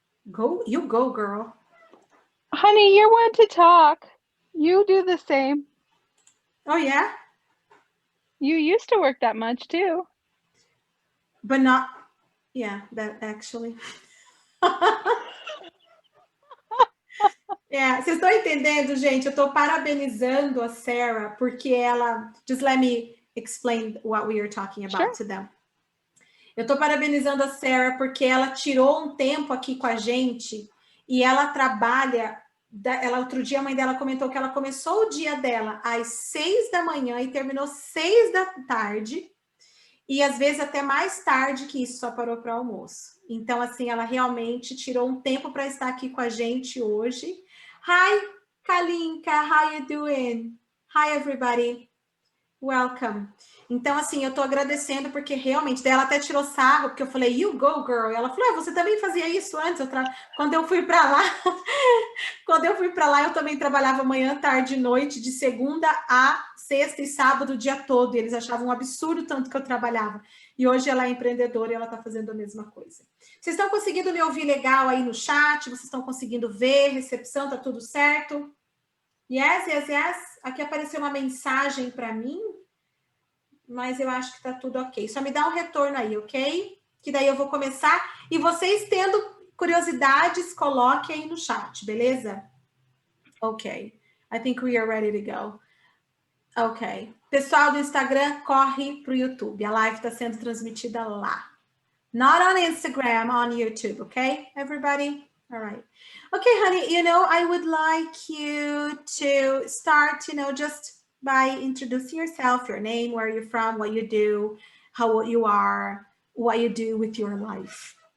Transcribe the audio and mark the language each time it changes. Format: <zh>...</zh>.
<en>go, girl. Honey, you're one to talk. You do the same. Oh yeah, You used to work that much too. but not, yeah, that actually.</en> <pt>É, vocês estão entendendo, gente? Eu estou parabenizando a Sarah porque ela.</pt> <en>Just let me explain what we are talking about Sure. to them.</en> <pt>Eu estou parabenizando a Sarah porque ela tirou um tempo aqui com a gente e ela trabalha. Ela, outro dia a mãe dela comentou que ela começou o dia dela às 6 da manhã e terminou 6 da tarde. E às vezes até mais tarde que isso, só parou para almoço. Então, assim, ela realmente tirou um tempo para estar aqui com a gente hoje.</pt> <en>Hi, Kalinka, how you doing? Hi, everybody. Welcome.</en> <pt>Então, assim, eu tô agradecendo porque realmente, daí ela até tirou sarro, porque eu falei,</pt> <en>you go, girl.</en> <pt>E ela falou, você também fazia isso antes? Quando eu fui para lá, quando eu fui para lá, eu também trabalhava manhã, tarde e noite, de segunda a sexta e sábado, o dia todo. E eles achavam um absurdo tanto que eu trabalhava. E hoje ela é empreendedora e ela está fazendo a mesma coisa. Vocês estão conseguindo me ouvir legal aí no chat? Vocês estão conseguindo ver? Recepção, tá tudo certo?</pt> <en>Yes, yes, yes.</en> <pt>Aqui apareceu uma mensagem para mim, mas eu acho que tá tudo ok. Só me dá um retorno aí, ok? Que daí eu vou começar. E vocês tendo curiosidades, coloque aí no chat, beleza? Ok.</pt> <en>I think we are ready to go.</en> <pt>Ok. Pessoal do Instagram, corre pro YouTube. A live está sendo transmitida lá.</pt> <en>Not on Instagram, on YouTube, okay, everybody? All right. Okay, honey, I would like you to start, just by introducing yourself, your name, where you're from, what you do, how old you are, what you do with your life.</en>